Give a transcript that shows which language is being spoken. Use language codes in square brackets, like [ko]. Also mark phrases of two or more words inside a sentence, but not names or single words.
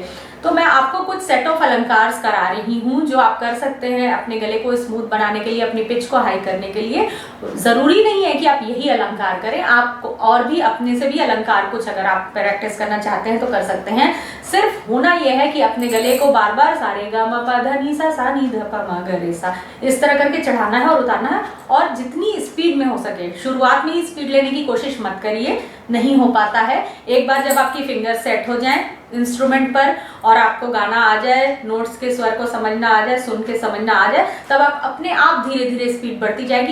[hi] तो मैं आपको कुछ [en] set of [hi] अलंकार करा रही हूँ जो आप कर सकते हैं अपने गले को स्मूथ बनाने के लिए, अपनी पिच को हाई करने के लिए। जरूरी नहीं है कि आप यही अलंकार करें, आप और भी अपने से भी अलंकार कुछ अगर आप प्रैक्टिस करना चाहते हैं तो कर सकते हैं। सिर्फ होना यह है कि अपने गले को बार बार सा रे ग म प ध नि सा नि ध प म ग रे सा इस तरह करके चढ़ाना है और उतारना है। और जितनी स्पीड में हो सके, शुरुआत में ही स्पीड लेने की कोशिश मत करिए, नहीं हो पाता है। एक बार जब आपकी [en] finger set [hi] हो जाए इंस्ट्रूमेंट पर और आपको गाना आ जाए, नोट्स के स्वर को समझना आ जाए, सुन के समझना आ जाए, तब आप अपने आप धीरे धीरे स्पीड बढ़ती जाएगी।